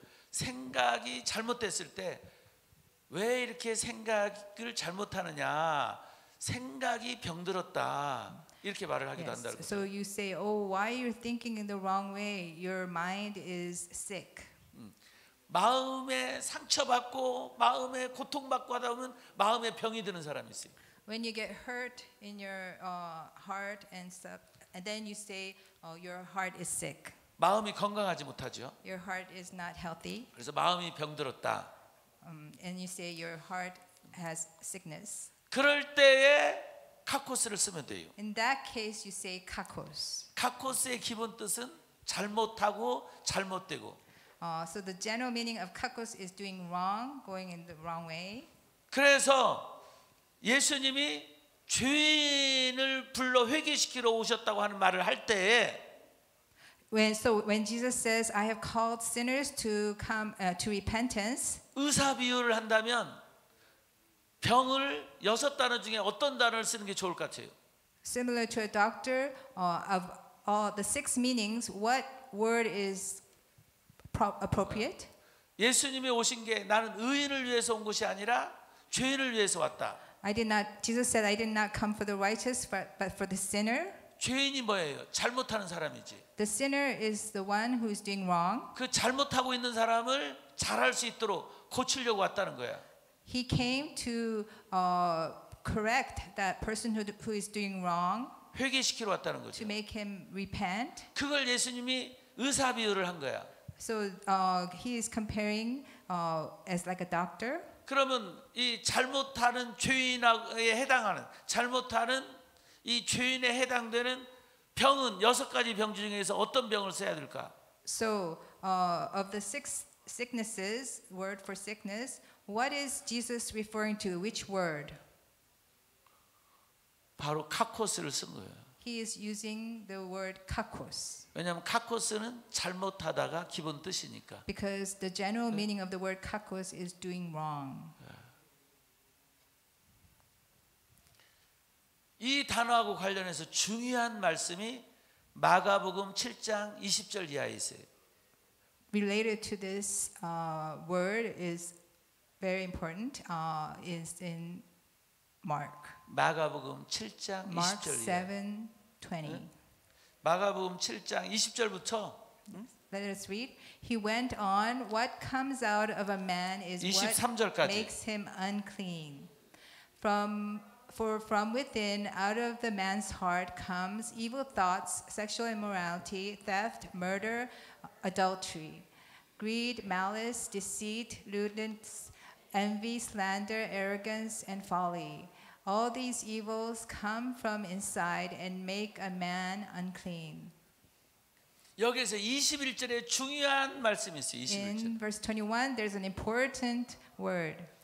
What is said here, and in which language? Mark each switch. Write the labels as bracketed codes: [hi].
[ko] 생각이 잘못됐을 때 왜 이렇게 생각을 잘못하느냐? 생각이 병들었다. 이렇게 말을 하기도 한다. [en] Yes. So you say, "Oh, why you're thinking in the wrong way? Your mind is sick." [ko] 마음에 상처받고 마음에 고통받고 하다 보면 마음에 병이 드는 사람이 있어요. [en] When you get hurt in your heart and stuff, and then you say, "Oh, your heart is sick." [ko] 마음이 건강하지 못하죠. [en] Your heart is not healthy, [ko] 그래서 마음이 병들었다. [en] and you say your heart has sickness. [ko] 그럴 때에 카코스를 쓰면 돼요. [en] In that case, you say kakos. [ko] 카코스의 기본 뜻은 잘못하고 잘못되고. [en] So the general meaning of kakos is doing wrong, going in the wrong way. [ko] 그래서 예수님이 죄인을 불러 회개시키러 오셨다고 하는 말을 할 때에 [en] When Jesus says, "I have called sinners to come to repentance," [ko] 의사 비유를 한다면 병을 6단어 중에 어떤 단어를 쓰는 게 좋을 것 같아요? [en] similar to a doctor, of all the 6 meanings, what word is appropriate? [ko] 예수님이 오신 게 나는 의인을 위해서 온 것이 아니라 죄인을 위해서 왔다. [en] Jesus said, "I did not come for the righteous, but for the sinner." [ko] 죄인이 뭐예요? 잘못하는 사람이지. [en] The sinner is the one who is doing wrong. [ko] 그 잘못하고 있는 사람을 잘할 수 있도록 고치려고 왔다는 거야. [en] He came to correct that person who is doing wrong, [ko] 회개시키러 왔다는 [en] to [ko] 거죠. [en] make him repent. [ko] 그걸 예수님이 의사 비유를 한 거야. [en] So he is comparing as like a doctor. [ko] 그러면 이 잘못하는 죄인에 해당하는 잘못하는 이 죄인에 해당되는 병은 6가지 병 중에서 어떤 병을 써야 될까? [en] So of the 6 sicknesses, word for sickness, what is Jesus referring to? Which word? [ko] 바로 카코스를 쓴 거예요. [en] He is using the word kakos. [ko] 왜냐하면 카코스는 잘못하다가 기본 뜻이니까. [en] Because the general meaning of the word kakos is doing wrong. [ko] 이 단어하고 관련해서 중요한 말씀이 마가복음 7장 20절 이하에 있어요. [en] Related to this word is very important. Is in Mark. [ko] 마가복음 7장 [en] Mark [ko] 20절 이하. [en] 7:20. [ko] 마가복음 7장 20절부터 [en] Let us read. He went on, "What comes out of a man is what [ko] 23절까지. [en] makes him unclean. From For from within, out of the man's heart, comes evil thoughts, sexual immorality, theft, murder, adultery, greed, malice, deceit, lewdness, envy, slander, arrogance, and folly. All these evils come from inside and make a man unclean. [ko] 여기에서 21절에 중요한 말씀이 있어요. 21절. [en] In verse 21, there's an important word.